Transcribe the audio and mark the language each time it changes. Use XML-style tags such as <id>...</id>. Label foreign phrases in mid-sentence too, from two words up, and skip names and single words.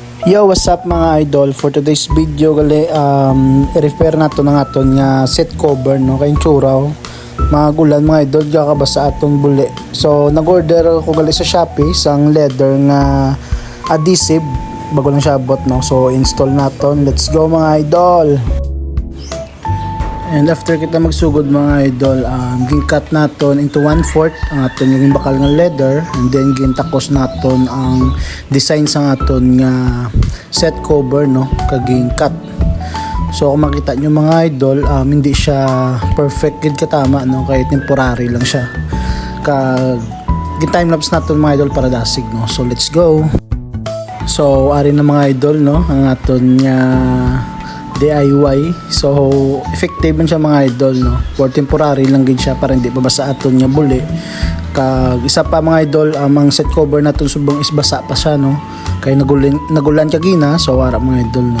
<en>Yo, what's up</en> <hil>mga idol?</hil> <en>For today's video</en> <hil>gali i-repair nato ng aton nga</hil> <en>set cover</en> <hil>no kay tsuraw. Mga gulan mga idol gakaba sa aton buli. So nag-order ako gali sa Shopee sang leather nga adhesive bago lang siya abot no. So install naton.</hil> <en>Let's go</en> <hil>mga idol. And after kita magsugod mga idol, gin-cut naton into 1/4 ang aton yung bakal nga leather, and then gintakos naton ang design sa aton nga</hil> <en>set cover</en> <hil>no kaging cut. So kung makita nyo mga idol, hindi siya perfect gid katama no, kay temporary lang siya. Gin-time lapse naton mga idol para dasig no.</hil> <en>So let's go.</en> <hil>So ari na mga idol no ang aton nga DIY. So effective man siya mga idol no. For temporary lang gid siya para hindi mabasa aton nga buli. Kag isa pa mga idol, ang</hil> <en>set cover</en> <hil>naton subong is basa pa siya no. Kay nagulan kagina, so wala mga idol no.</hil>